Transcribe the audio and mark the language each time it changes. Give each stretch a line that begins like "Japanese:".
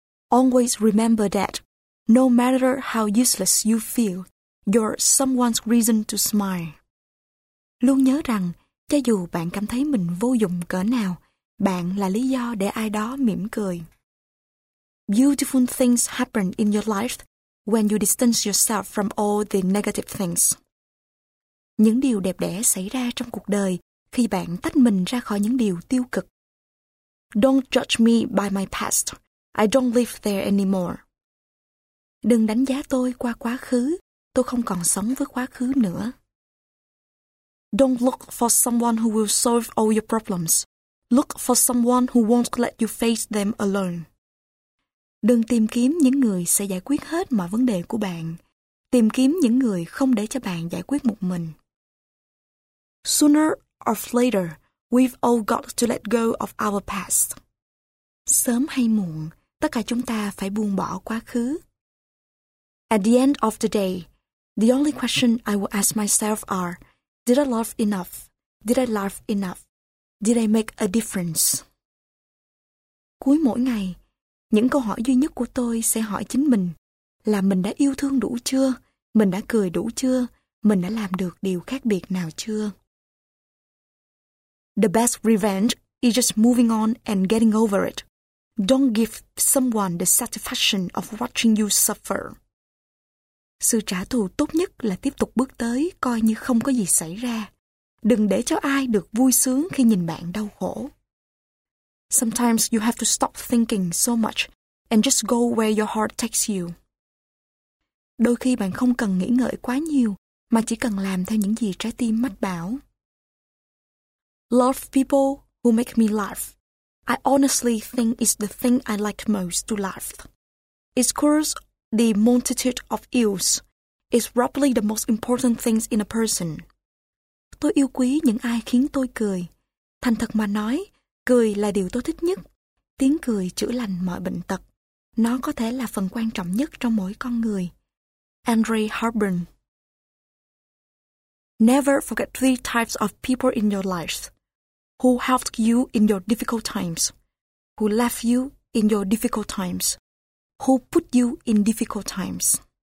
English: Always remember that, no matter how useless you feel, you're someone's reason to smile.
Vietnamese: Luôn nhớ rằng, cho dù bạn cảm thấy mình vô dụng cỡ nào, bạn là lý do để ai đó mỉm cười.
English: Beautiful things happen in your life when you distance yourself from all the negative things.
Vietnamese: Những điều đẹp đẽ xảy ra trong cuộc đời khi bạn tách mình ra khỏi những điều tiêu cực.
English: Don't judge me by my past. I don't live there anymore.
Vietnamese: Đừng đánh giá tôi qua quá khứ. Tôi không còn sống với quá khứ nữa.
English: Don't look for someone who will solve all your problems. Look for someone who won't let you face them alone.
Vietnamese: Đừng tìm kiếm những người sẽ giải quyết hết mọi vấn đề của bạn. Tìm kiếm những người không để cho bạn giải quyết một mình.
English: Sooner or later, we've all got to let go of our past.
Vietnamese: Sớm hay muộn, tất cả chúng ta phải buông bỏ quá khứ.
English: At the end of the day, the only question I will ask myself are, did I love enough? Did I love enough? Did I make a difference?
Vietnamese: Cuối mỗi ngày, những câu hỏi duy nhất của tôi sẽ hỏi chính mình là mình đã yêu thương đủ chưa? Mình đã cười đủ chưa? Mình đã làm được điều khác biệt nào chưa?
English: The best revenge is just moving on and getting over it. Don't give someone the satisfaction of watching you suffer.
Vietnamese: Sự trả thù tốt nhất là tiếp tục bước tới coi như không có gì xảy ra. Đừng để cho ai được vui sướng khi nhìn bạn đau khổ.
English: Sometimes you have to stop thinking so much and just go where your heart takes you.
Vietnamese: Đôi khi bạn không cần nghĩ ngợi quá nhiều mà chỉ cần làm theo những gì trái tim mách bảo.
English: Love people who make me laugh. I honestly think it's the thing I like most to laugh. It's cures the multitude of ills. It's probably the most important things in a person.
Vietnamese: Tôi yêu quý những ai khiến tôi cười. Thành thật mà nói, cười là điều tôi thích nhất. Tiếng cười chữa lành mọi bệnh tật. Nó có thể là phần quan trọng nhất trong mỗi con người.
English: Andre Harburn. Never forget three types of people in your life. Who helped you in your difficult times. Who left you in your difficult times. Who put you in difficult times.